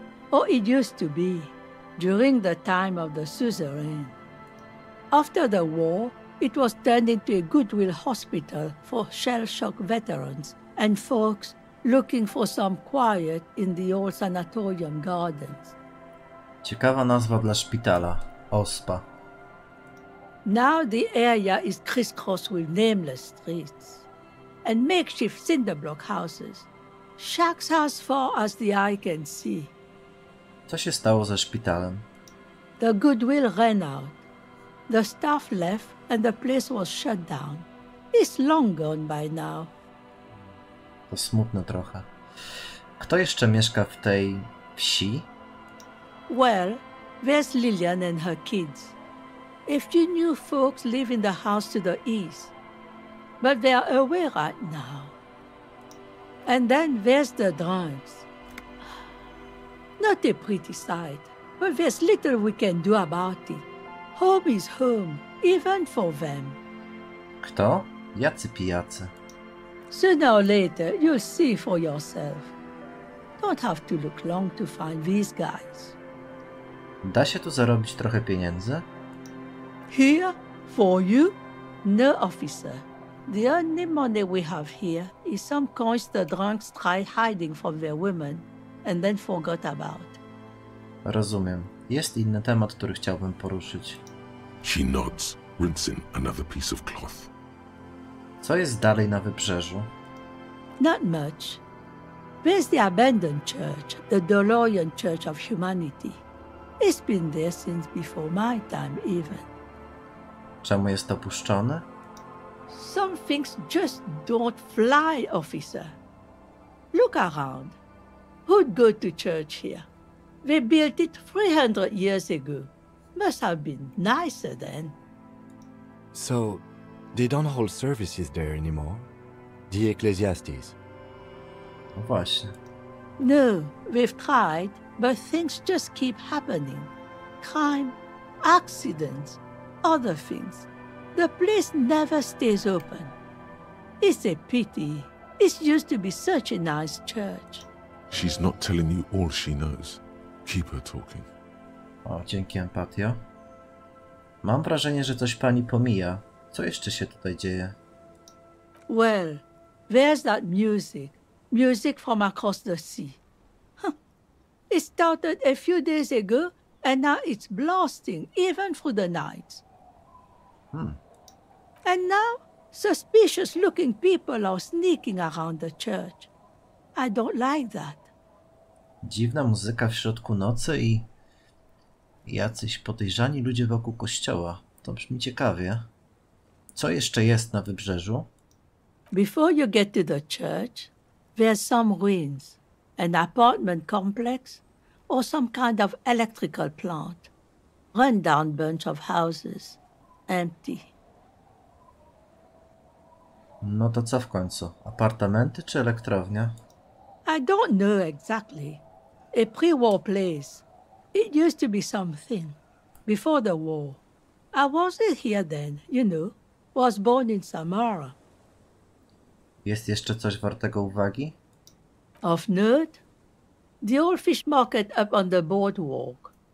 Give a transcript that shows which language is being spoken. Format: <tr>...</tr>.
<en>Or it used to be, during the time of the suzerain. After the war, it was turned into a goodwill hospital for shell-shock veterans and folks looking for some quiet in the old sanatorium gardens.</en> <pl>Ciekawa nazwa dla szpitala. Ospa.</pl> <en>Now the area is crisscrossed with nameless streets and makeshift cinder block houses, shacks as far as the eye can see.</en> <pl>Co się stało ze szpitalem?</pl> <en>The goodwill ran out. The staff left and the place was shut down. It's long gone by now.</en> <pl>To smutne trochę. Kto jeszcze mieszka w tej wsi?</pl> <en>Well, there's Lillian and her kids. A few new folks live in the house to the east, but they're away right now. And then there's the drunks. Not a pretty sight, but there's little we can do about it. Home is home, even for them.</en> <pl>Kto? Jacy pijacy?</pl> <en>Sooner or later, you'll see for yourself. Don't have to look long to find these guys.</en> <pl>Da się tu zarobić trochę pieniędzy?</pl> <en>Here? For you? No, officer. The only money we have here is some coins the drunks tried hiding from their women and then forgot about.</en> <pl>Rozumiem. Jest inny temat, który chciałbym poruszyć.</pl> <en>She nods, rinsing another piece of cloth.</en> <pl>Co jest dalej na wybrzeżu?</pl> <en>Not much. There's the abandoned church, the DeLorean Church of Humanity. It's been there since before my time even.</en> <pl>Czemu jest opuszczony?</pl> <en>Some things just don't fly, officer. Look around. Who'd go to church here? They built it 300 years ago. Must have been nicer then. So, they don't hold services there anymore? The Ecclesiastes?</en> <pl>No właśnie.</pl> <en>No, we've tried, but things just keep happening. Crime, accidents, other things. The place never stays open. It's a pity. It used to be such a nice church. She's not telling you all she knows. Keep her talking.</en> <pl>O, dzięki, empatio. Mam wrażenie, że coś pani pomija. Co jeszcze się tutaj dzieje?</pl> <en>Well, there's that music. Music from across the sea. It started a few days ago, and now it's blasting, even through the night. And now, suspicious-looking people are sneaking around the church. I don't like that.</en> <pl>Dziwna muzyka w środku nocy i jacyś podejrzani ludzie wokół kościoła. To brzmi ciekawie. Co jeszcze jest na wybrzeżu?</pl> <en>Before you get to the church, there's some ruins, an apartment complex, or some kind of electrical plant. Run-down bunch of houses, empty.</en> <pl>No to co w końcu? Apartamenty czy elektrownia?</pl> <en>I don't know exactly. A pre-war place. It used to be something. Before the war. I wasn't here then, you know. Was born in Samara.</en> <pl>Jest jeszcze coś wartego uwagi?</pl> <en>Of note, the old fish market up on the boardwalk.</en>